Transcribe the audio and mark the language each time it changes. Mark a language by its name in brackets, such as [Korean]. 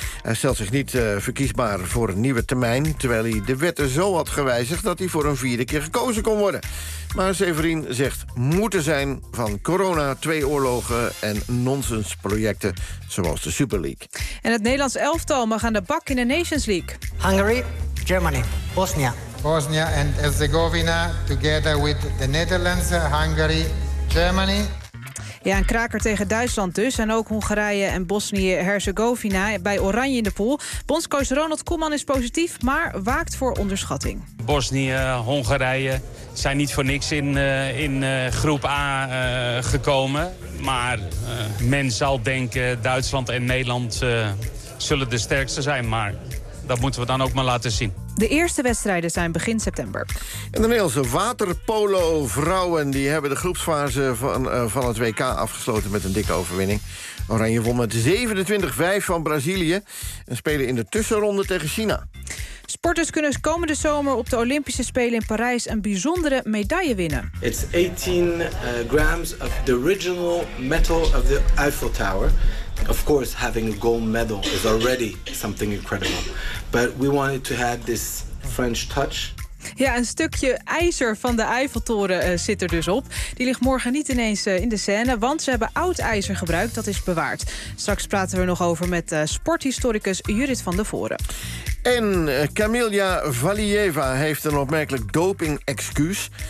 [Dutch] Hij stelt zich niet verkiesbaar voor een nieuwe termijn, terwijl hij de wetten zo had gewijzigd dat hij voor een 4e keer gekozen kon worden. Maar Zeverin zegt moeten zijn van corona, 2 oorlogen en nonsensprojecten zoals de Super League. En het Nederlands elftal mag aan de bak in de Nations League. [English] Hungary, Germany, Bosnia. Bosnia en Herzegovina, together with the Netherlands, Hungary, Germany. [Dutch] Ja, een kraker tegen Duitsland dus. En ook Hongarije en Bosnië-Herzegovina bij Oranje in de pool. Bondscoach Ronald Koeman is positief, maar waakt voor onderschatting. Bosnië, Hongarije zijn niet voor niks in groep A gekomen. Maar men zal denken Duitsland en Nederland zullen de sterkste zijn. Maar dat moeten we dan ook maar laten zien. De eerste wedstrijden zijn begin september. En de Nederlandse waterpolo-vrouwen die hebben de groepsfase van het WK afgesloten met een dikke overwinning. Oranje won met 27-5 van Brazilië en spelen in de tussenronde tegen China. Sporters kunnen komende zomer op de Olympische Spelen in Parijs een bijzondere medaille winnen. [English] It's 18 grams of the original metal of the Eiffel Tower. Of course, having a gold medal is already something incredible. But we wanted to have this French touch. [Dutch] Ja, een stukje ijzer van de Eiffeltoren zit er dus op. Die ligt morgen niet ineens in de scène, want ze hebben oud ijzer gebruikt. Dat is bewaard. Straks praten we nog over met sporthistoricus Judith van de Voren. En Camilla Valieva heeft een opmerkelijk doping-excuus.